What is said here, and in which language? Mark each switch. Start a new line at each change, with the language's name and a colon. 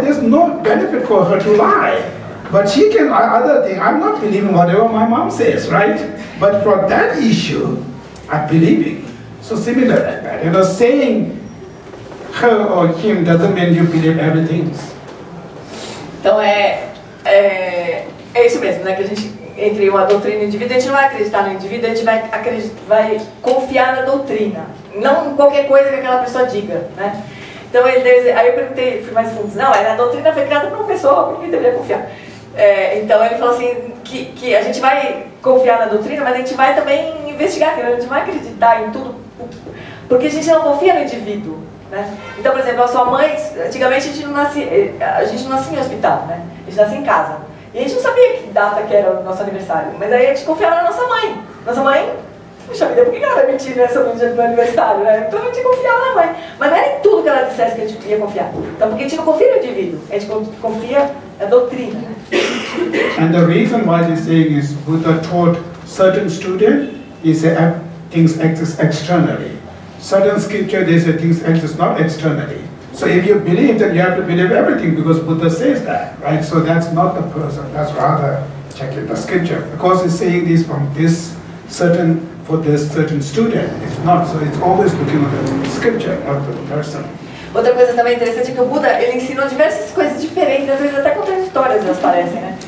English: There's no benefit for her to lie. But she can lie other thing. I'm not believing whatever my mom says, right? But for that issue, I'm believing. So similar like that. You know, saying her or him doesn't mean you believe everything.
Portuguese: Então é isso mesmo, né? Que a gente, entre uma doutrina e o indivíduo, a gente não vai acreditar no indivíduo, a gente vai confiar na doutrina, não em qualquer coisa que aquela pessoa diga, né? Então aí eu perguntei, fui mais fundo, não, a doutrina foi criada por uma pessoa, por que deveria confiar? Então ele falou assim, que a gente vai confiar na doutrina, mas a gente vai também investigar, a gente vai acreditar em tudo, porque a gente não confia no indivíduo. Né? Então, por exemplo, a sua mãe, antigamente a gente não nascia em hospital, né? A gente nascia em casa. E a gente não sabia que data que era o nosso aniversário, mas aí a gente confiava na nossa mãe. Nossa mãe, puxa vida, por que ela vai mentir nessa no dia do meu aniversário, né? Então a gente confiava na mãe. Mas não era em tudo que ela dissesse que a gente ia confiar. Então, porque a gente não confia no indivíduo, a gente confia na doutrina.
English: And the reason why this saying is Buddha taught certain students, he said things exist externally. Certain scripture, they say things exist not externally. So if you believe, then you have to believe everything because Buddha says that, right? So that's not the person, that's rather checking the scripture. Because he's saying this from this certain, for this certain student, it's not. So it's always looking at the scripture, not the person.
Portuguese: Outra coisa também interessante é que o Buda, ele ensinou diversas coisas diferentes, às vezes até contraditórias elas parecem, né?